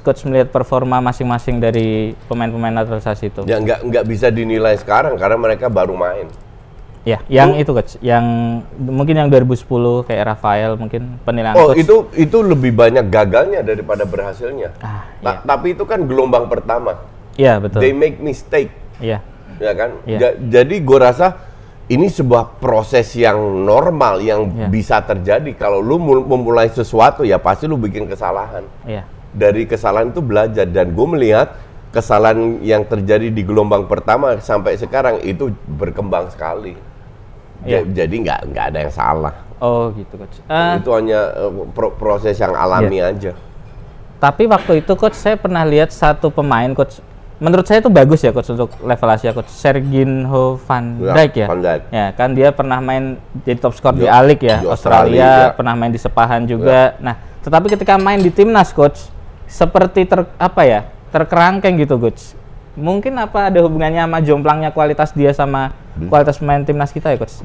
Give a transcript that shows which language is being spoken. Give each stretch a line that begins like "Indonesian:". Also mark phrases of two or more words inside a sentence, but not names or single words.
Indonesian: Coach melihat performa masing-masing dari pemain-pemain naturalisasi itu? Ya nggak bisa dinilai sekarang karena mereka baru main. Ya, yang itu coach, yang mungkin yang 2010 kayak Rafael mungkin penilaian coach. Itu lebih banyak gagalnya daripada berhasilnya. Iya. Tapi itu kan gelombang pertama. Iya betul.
English: They make mistake.
Indonesian: Iya. Ya kan? Iya. Jadi gue rasa ini sebuah proses yang normal yang bisa terjadi. Kalau lu memulai sesuatu ya pasti lu bikin kesalahan. Iya. Dari kesalahan itu belajar, dan gue melihat kesalahan yang terjadi di gelombang pertama sampai sekarang itu berkembang sekali. Jadi nggak ada yang salah. Oh gitu coach. Itu hanya proses yang alami aja. Tapi waktu itu coach saya pernah lihat satu pemain coach. Menurut saya itu bagus ya coach untuk level Asia coach. Serginho van Dijk ya. Van Dijk. Ya kan dia pernah main jadi top skor di A-League ya. Australia pernah main di Sepahan juga. Nah tetapi ketika main di timnas coach seperti terkerangkeng gitu, Coach. Mungkin apa ada hubungannya sama jomplangnya kualitas dia sama kualitas pemain timnas kita ya, Coach?